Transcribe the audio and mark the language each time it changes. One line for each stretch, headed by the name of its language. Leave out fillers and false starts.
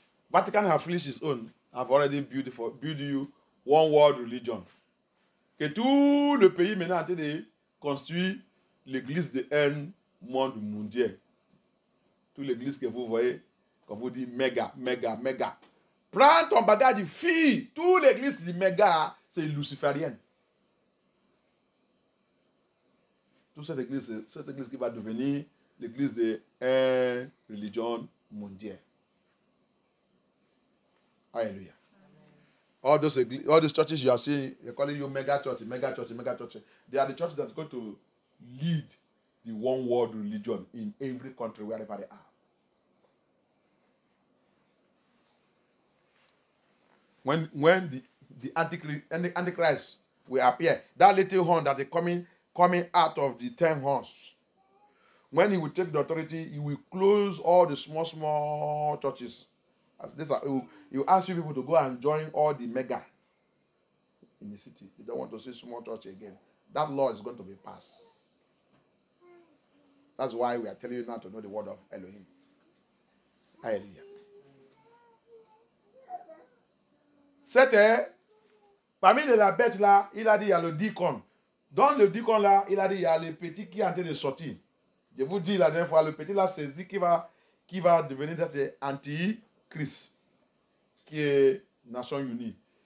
English: Vatican have finished its own. Have already built you one world religion.
French: Que tout le pays maintenant a été construit l'église de un monde mondial. Toute l'église que vous voyez, comme vous dites, méga. Prends ton bagage, fille. Toute l'église dit méga, c'est luciférienne. Toute cette église qui va devenir l'église de une religion mondiale. Hallelujah.
English: All those churches you are seeing, they're calling you mega church. They are the churches that are going to lead the one world religion in every country, wherever they are. When the Antichrist will appear. That little horn that is coming out of the 10 horns. When he will take the authority, he will close all the small churches. As this, he will ask you people to go and join all the mega in the city. They don't want to see small church again. That law is going to be passed. That's why we are telling you now to know the word of Elohim. Hallelujah.
French: C'était, parmi les bêtes là, il a dit il y a le deacon. Dans le deacon là, il a dit il y a le petit qui est en train de sortir. Je vous dis la dernière fois, le petit là, c'est qui va devenir, ça c'est Antichrist, qui est Nations Unies.